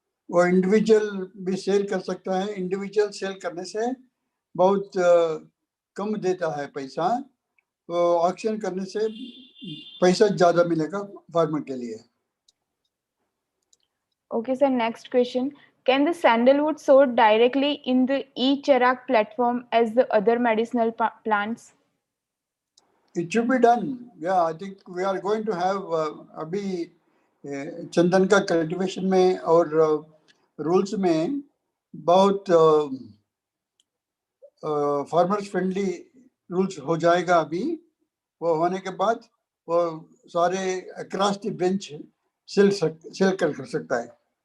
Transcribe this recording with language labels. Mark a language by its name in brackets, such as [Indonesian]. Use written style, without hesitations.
[Hindi] वो इंडिविजुअल भी सेल कर सकता है। इंडिविजुअल सेल करने से बहुत कम देता है पैसा, तो ऑक्शन करने से पैसा ज्यादा मिलेगा फार्मर के लिए। [English] Okay, sir. Next question. Can the sandalwood sold directly in the e-Charak platform as the other medicinal plants? It should be done. Yeah, I think we are going to have [Hindi] अभी चंदन का cultivation में और rules में बहुत farmers friendly rules हो जाएगा। अभी वो होने के बाद वो सारे अक्रॉस द बेंच सेल कर सकता है।